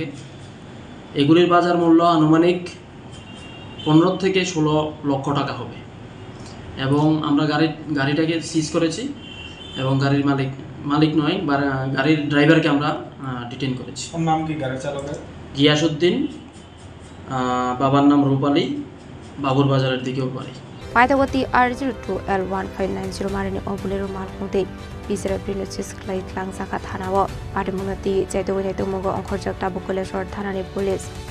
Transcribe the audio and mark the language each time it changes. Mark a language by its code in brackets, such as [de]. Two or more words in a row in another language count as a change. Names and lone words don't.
[bn] এগুলির বাজার মূল্য আনুমানিক 15 থেকে 16 লক্ষ টাকা হবে। এবং আমরা গাড়িটাকে সিজ করেছি এবং গাড়ির মালিক নয়, গাড়ির ড্রাইভারকে আমরা ডিটেইন করেছি। নাম কি গাড়ি চালকের? গিয়াসউদ্দিন, বাবার নাম রূপালী, বাবুর বাজারের দিকেও বাড়ি। [trp] Paitawati R02L 1590 marini obulero malmute bisera prinosis klai tlang saka thanawo pademunati jaitowine tomogo onkhorjak tabukoleshwar thanani police